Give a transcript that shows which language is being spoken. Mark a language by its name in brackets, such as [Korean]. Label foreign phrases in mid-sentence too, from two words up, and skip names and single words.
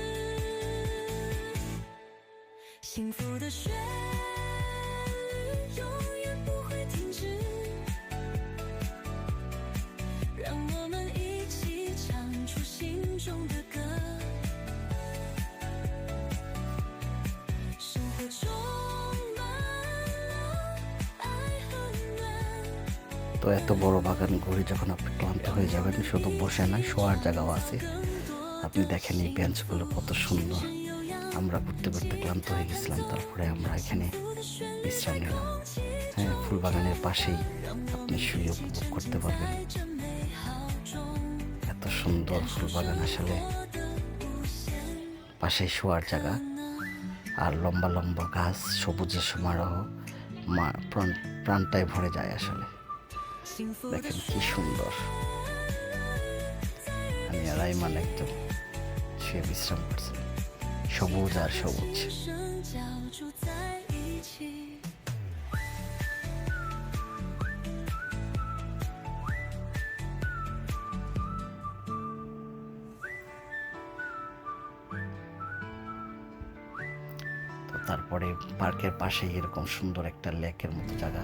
[Chinese] 幸福的旋律永远不会停止，让我们一起唱出心中的歌。生活充满了爱和暖， [Bangla] তো এত বড় বাগান ঘুরে যখন আপনি ক্লান্ত হয়ে যাবেন, শুধু বসে না, শোয়ার জায়গাও আছে। আপনি দেখেন এই বেঞ্চগুলো কত সুন্দর। আমরা ঘুরতে ঘুরতে ক্লান্ত হয়ে গেছিলাম, তারপরে আমরা এখানে বিশ্রাম নিলাম। হ্যাঁ, ফুল বাগানের পাশেই আপনি শুয়ে উপভোগ করতে পারবেন। এত সুন্দর ফুল বাগান, আসলে পাশেই শোয়ার জায়গা আর লম্বা লম্বা গাছ, সবুজের সমারোহ, প্রাণটাই ভরে যায় আসলে। দেখেন কি সুন্দর। আমি আর আইমান একদম শুয়ে বিশ্রাম করছি, সবুজ আর সবুজ। [Chinese] 交织在一起。 [Bangla] তো তারপরে পার্কের পাশেই এরকম সুন্দর একটা লেকের মতো জায়গা।